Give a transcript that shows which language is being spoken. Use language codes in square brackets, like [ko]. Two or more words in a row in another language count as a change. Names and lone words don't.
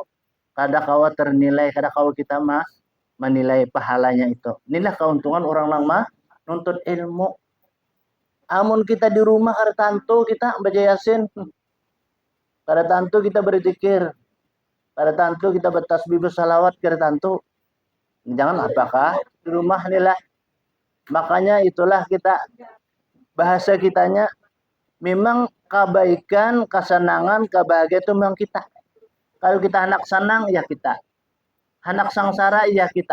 [bjn] Kada kawa ternilai, kada kawa kita menilai pahalanya itu. Inilah keuntungan orang lama nuntut ilmu. Amun kita di rumah kada tantu kita baca yasin. Kada tantu kita berzikir. Kada tantu kita bertasbih bersalawat kada tantu. [id] Jangan apakah di rumah inilah. Makanya itulah kita bahasa kitanya memang kebaikan, kesenangan, kebahagiaan itu memang kita. Kalau kita anak senang ya kita. Anak sangsara ya kita.